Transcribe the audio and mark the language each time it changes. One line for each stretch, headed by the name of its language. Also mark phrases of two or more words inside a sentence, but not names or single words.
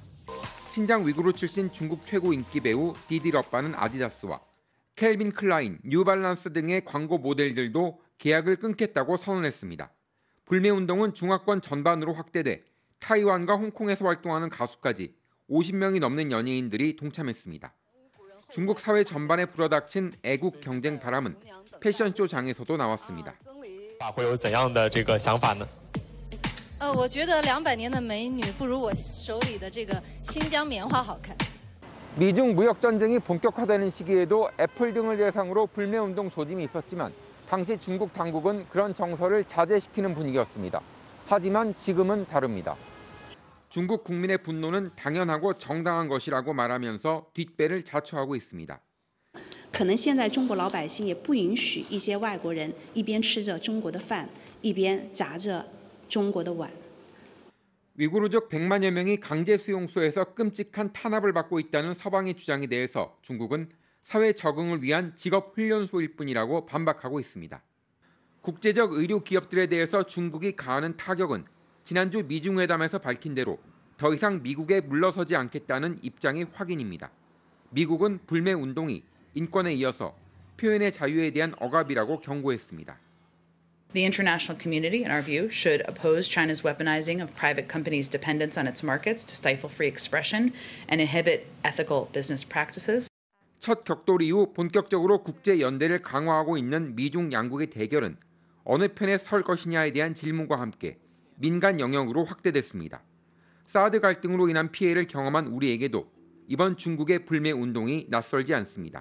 Korean: 신장 위구르 출신 중국 최고 인기 배우 디디 러빠는 아디다스와 켈빈 클라인, 뉴발란스 등의 광고 모델들도 계약을 끊겠다고 선언했습니다. 불매운동은 중화권 전반으로 확대돼 타이완과 홍콩에서 활동하는 가수까지 50명이 넘는 연예인들이 동참했습니다. 중국 사회 전반에 불어닥친 애국 경쟁 바람은 패션쇼 장에서도 나왔습니다.
Chinese: 会有怎样的这个想法呢？我觉得200年的美女不如我手里的这个新疆棉花好看。
Korean: 미중 무역 전쟁이 본격화되는 시기에도 애플 등을 대상으로 불매운동 조짐이 있었지만 당시 중국 당국은 그런 정서를 자제시키는 분위기였습니다. 하지만 지금은 다릅니다. 중국 국민의 분노는 당연하고 정당한 것이라고 말하면서 뒷배를 자초하고 있습니다.
Chinese: 可能现在中国老百姓也不允许一些外国人一边吃着中国的饭，一边夹着中国的碗。
Korean: 위구르족 100만여 명이 강제 수용소에서 끔찍한 탄압을 받고 있다는 서방의 주장에 대해서 중국은 사회 적응을 위한 직업 훈련소일 뿐이라고 반박하고 있습니다. 국제적 의료 기업들에 대해서 중국이 가하는 타격은 지난주 미중회담에서 밝힌 대로 더 이상 미국에 물러서지 않겠다는 입장의 확인입니다. 미국은 불매 운동이 인권에 이어서 표현의 자유에 대한 억압이라고 경고했습니다.
English: The international community, in our view, should oppose China's weaponizing of private companies' dependence on its markets to stifle free expression and inhibit ethical business practices.
Korean: 첫 격돌 이후 본격적으로 국제 연대를 강화하고 있는 미중 양국의 대결은 어느 편에 설 것이냐에 대한 질문과 함께 민간 영역으로 확대됐습니다. 사드 갈등으로 인한 피해를 경험한 우리에게도 이번 중국의 불매 운동이 낯설지 않습니다.